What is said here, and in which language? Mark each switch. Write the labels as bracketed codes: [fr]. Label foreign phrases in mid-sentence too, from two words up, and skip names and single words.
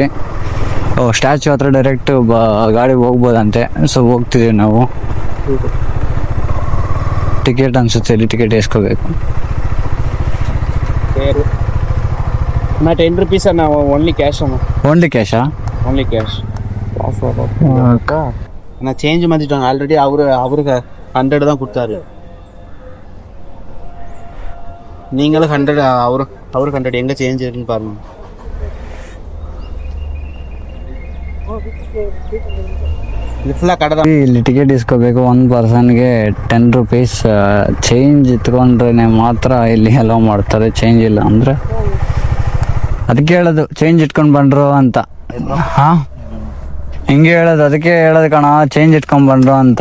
[kn] ಸ್ಟ್ಯಾಚ್ಯೂ ಹತ್ರ ಡೈರೆಕ್ಟ್ ಗಾಡಿ ಹೋಗ್ಬೋದಂತೆ, ಸೊ ಹೋಗ್ತಿದ್ದೀವಿ ನಾವು. ಟಿಕೆಟ್ ಅನ್ಸುತ್ತೆ, ಇಲ್ಲಿ ಟಿಕೆಟ್ ಇಸ್ಕೋಬೇಕು. ನಾ 10 rupees ಅಣ್ಣ, [en] only cash [kn] ಅಣ್ಣ. [en] only cash? only cash. [ta] நான் சேஞ்ச் மாற்றிட்டாங்க ஆல்ரெடி. அவருக்கு 100 தான் கொடுத்தாரு. நீங்களும் 100, அவருக்கு 100. எங்கே சேஞ்ச் இருக்குன்னு பாருங்க. [kn] ಇದು ಫುல்லாக கடை தான். ಇಲ್ಲಿ ಟಿಕೆಟ್ ಇಸ್ಕೋಬೇಕು. ಒಂದು ಪರ್ಸನ್ಗೆ 10 rupees. ಚೇಂಜ್ ಇಟ್ಕೊಂಡ್ರೆ ಮಾತ್ರ ಇಲ್ಲಿ ಅಲೋ ಮಾಡ್ತಾರೆ, ಚೇಂಜ್ ಇಲ್ಲ ಅಂದರೆ. ಅದಕ್ಕೆ ಹೇಳೋದು ಚೇಂಜ್ ಇಟ್ಕೊಂಡು ಬಂದ್ರು ಅಂತ. ಹಾಂ, ಹಿಂಗೆ ಹೇಳೋದು, ಅದಕ್ಕೆ ಹೇಳೋದು ಕಣ, ಚೇಂಜ್ ಇಟ್ಕೊಂಡ್ ಬಂದ್ರು ಅಂತ.